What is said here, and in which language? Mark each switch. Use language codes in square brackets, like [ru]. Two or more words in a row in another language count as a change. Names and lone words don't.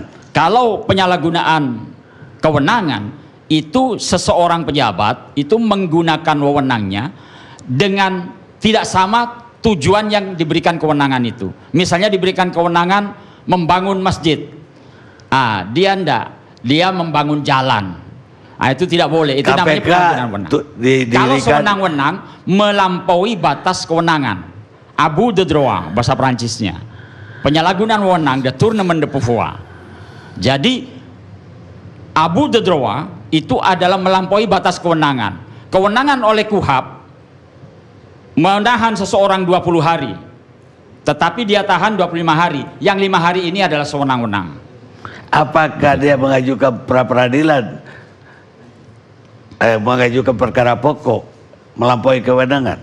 [id] Kalau penyalahgunaan kewenangan itu seseorang pejabat itu menggunakan wewenangnya dengan tidak sama tujuan yang diberikan kewenangan itu. Misalnya diberikan kewenangan membangun masjid, dia membangun jalan, itu tidak boleh. Itu namanya penyalahgunaan wewenang. Kalau sewenang-wenang melampaui batas kewenangan, [fr] abus de droit [id] bahasa Perancisnya, penyalahgunaan wewenang, [fr] de tournement de pouvoir. [id] Jadi [fr] abus de droit [id] itu adalah melampaui batas kewenangan. Kewenangan oleh KUHP menahan seseorang 20 hari, tetapi dia tahan 25 hari. Yang 5 hari ini adalah sewenang-wenang. Apakah dia mengajukan pra peradilan, mengajukan perkara pokok melampaui kewenangan?